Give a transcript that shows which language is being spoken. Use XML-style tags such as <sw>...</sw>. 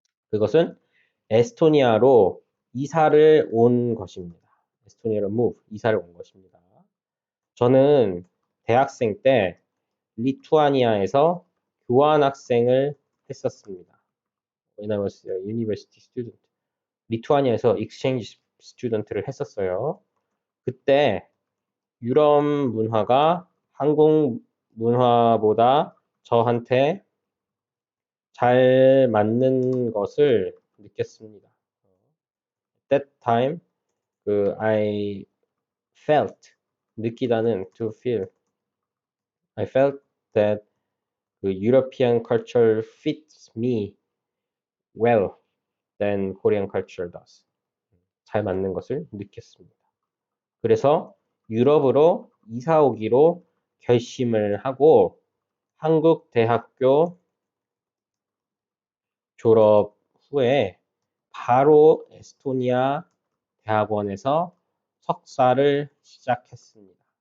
<ko>그것은 에스토니아로 이사를 온 것입니다. 에스토니아로 move, 이사를 온 것입니다. 저는 대학생 때 리투아니아에서 교환학생을 했었습니다.</ko> <en>When I was a university student.</en> <ko>리투아니아에서</ko> <en>exchange student</en> <ko>를 했었어요. 그때 유럽 문화가 한국 문화보다 저한테 잘 맞는 것을 느꼈습니다.</ko> <en>That time, I felt,</en> <ko>느끼다는</ko> <en>to feel. I felt that European culture fits me well than Korean culture does.</en> <ko>잘 맞는 것을 느꼈습니다. 그래서 유럽으로 이사 오기로 결심을 하고 한국 대학교 졸업 후에 바로 에스토니아 대학원에서 석사를 시작했습니다.</ko>